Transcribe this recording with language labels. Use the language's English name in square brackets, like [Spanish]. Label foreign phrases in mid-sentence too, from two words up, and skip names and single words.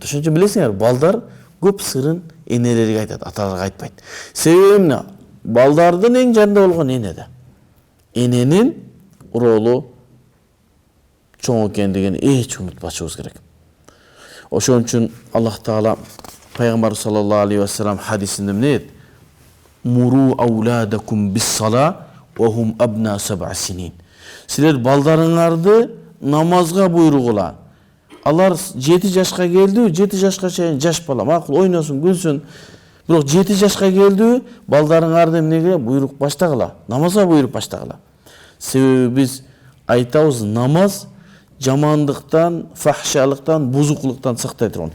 [Kyrgyz] Ошон үчүн билесиңер, балдар көп сырын энелерге айтат, аталарга айтпайт. Себеби эмне? Балдардын эң жанында болгон энеде. Эненин ролу чоң экендигин эч унутпашыбыз керек. Ошон үчүн Аллах Таала Пайгамбар [Arabic] صلى الله عليه وسلم [Kyrgyz] хадисинде эмне дейт? [Arabic] مروا أولادكم بالصلاة وهم أبناء 7 سنين. [Kyrgyz] Силер балдарыңарды намазга буйругула. Алар 7 жашка келди, 7 жашка чейин жаш бала, макул ойносун, күлсүн. Бирок 7 жашка келди, балдарыңарды эмнеге буйрук баштагыла? Намазга буйруп баштагыла. Себеби биз айтабыз, намаз жамандыктан, фахшалыктан, бузукулуктан сактай турган.